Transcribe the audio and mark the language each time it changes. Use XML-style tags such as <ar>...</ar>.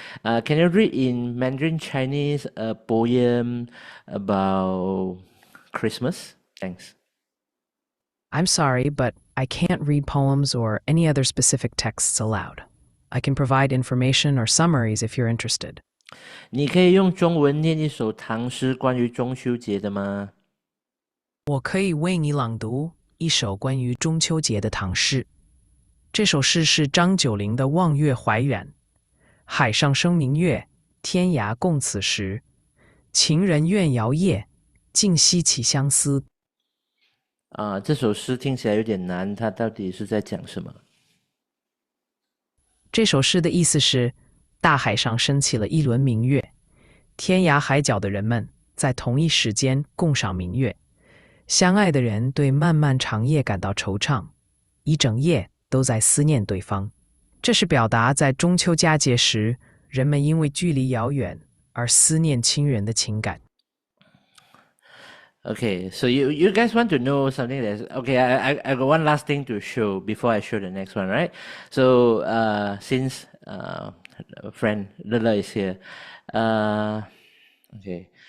<en>Can you read in Mandarin Chinese a poem about Christmas? Thanks. I'm sorry, but I can't read poems or any other specific texts aloud. I can provide information or summaries if you're interested.</en> <zh>你可以用中文念一首唐诗关于中秋节的吗？我可以为你朗读一首关于中秋节的唐诗。这首诗是张九龄的《望月怀远》。海上生明月，天涯共此时。情人怨遥夜，竟夕起相思。这首诗听起来有点难，它到底是在讲什么？这首诗的意思是，大海上升起了一轮明月，天涯海角的人们在同一时间共赏明月。相爱的人对漫漫长夜感到惆怅，一整夜都在思念对方。这是表达在中秋佳节时，人们因为距离遥远而思念亲人的情感。</zh> <en>Okay, so you guys want to know something that's okay. I got one last thing to show before I show the next one, right? So since friend Lele is here, okay.</en>